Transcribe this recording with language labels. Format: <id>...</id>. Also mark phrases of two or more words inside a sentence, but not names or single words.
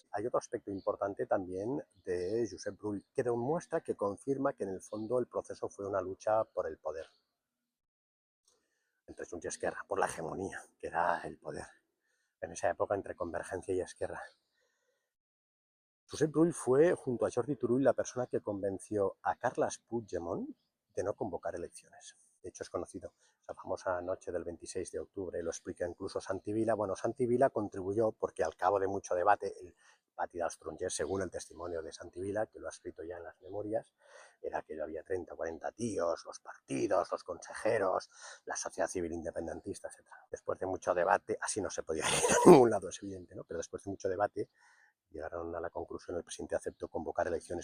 <es>Hay otro aspecto importante también de Josep Rull, que demuestra, que confirma que en el fondo el proceso fue una lucha por el poder entre Junts y Esquerra, por la hegemonía, que era el poder. En esa época, entre Convergencia y Esquerra. Josep Rull fue, junto a Jordi Turull, la persona que convenció a Carles Puigdemont de no convocar elecciones. De hecho, es conocido. La famosa noche del 26 de octubre lo explica incluso Santi Vila. Bueno, Santi Vila contribuyó porque al cabo de mucho debate, el pati dels Trongers, según el testimonio de Santi Vila, que lo ha escrito ya en las memorias, era que había 30 o 40 tíos, los partidos, los consejeros, la sociedad civil independentista, etc. Después de mucho debate, así no se podía ir a ningún lado, es evidente, ¿no? Pero después de mucho debate, llegaron a la conclusión, el presidente aceptó convocar elecciones.</es>